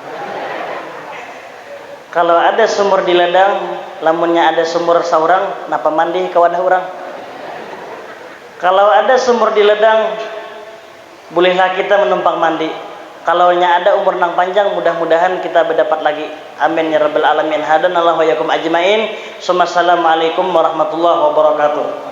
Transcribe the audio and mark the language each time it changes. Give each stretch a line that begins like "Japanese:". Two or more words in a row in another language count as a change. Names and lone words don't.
Banjar: Kalau ada sumur di ladang, lamunnya ada sumur saurang, napa mandi ke wadah orang? Kalau ada sumur di ladang, bolehlah kita menumpang mandi. Kalau ada umur nang panjang, mudah-mudahan kita berdapat lagi.
Arabic: آمين يا رب العالمين. هدانا الله وإياكم أجمعين. السلام عليكم ورحمة الله وبركاته.